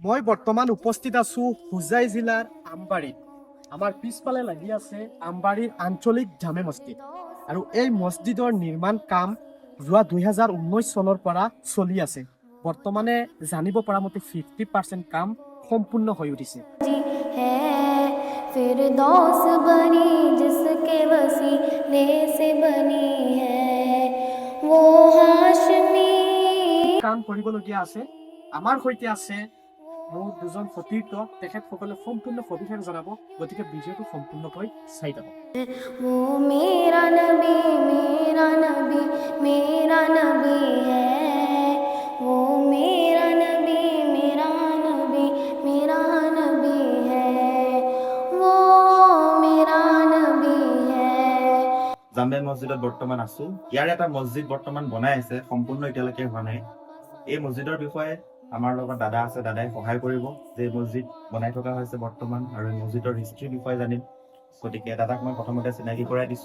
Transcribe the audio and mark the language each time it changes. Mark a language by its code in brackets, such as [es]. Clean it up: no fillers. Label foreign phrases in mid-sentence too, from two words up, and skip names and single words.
[as] মই বৰ্তমান উপস্থিত আছো হোজাই জিলাৰ আমবাৰীত। আমাৰ পিছফালে লাগি আছে আমবাৰীৰ আঞ্চলিক জামে মছজিদ, আৰু এই মছজিদৰ নিৰ্মাণ কাম যোৱা 2019 চনৰ পৰা চলি আছে। বৰ্তমানে জানিব পৰা মতে 50% কাম সম্পূৰ্ণ হৈ উঠিছে। [hi] फिरदौस बनी जिसके वसीले से बनी है वो हाशमी। [as] কাম কৰিবলগীয়া আছে। আমাৰ সৈতে আছে মোৰ দুজন সতীৰ্থ, তেখেতসকলে সম্পূৰ্ণ সবিশেষ জনাব, গতিকে ভিডিঅ'টো সম্পূৰ্ণকৈ চাই যাব। [hi] वो मेरा नबी मेरा नबी मेरा नबी है वो मेरा नबी मेरा नबी मेरा नबी है वो मेरा नबी है। [as] জামে মছজিদত বৰ্তমান আছো। ইয়াৰ এটা মছজিদ বৰ্তমান বনাই আছে, সম্পূৰ্ণ এতিয়ালৈকে হোৱা নাই। এই মছজিদৰ বিষয়ে আমাৰ লগত দাদা আছে, দাদাই সহায় কৰিব যে মছজিদ বনাই থকা হৈছে বৰ্তমান, আৰু এই মছজিদৰ হিষ্ট্ৰীৰ বিষয়ে জানিম। গতিকে দাদাক মই প্ৰথমতে চিনাকি কৰাই দিছো।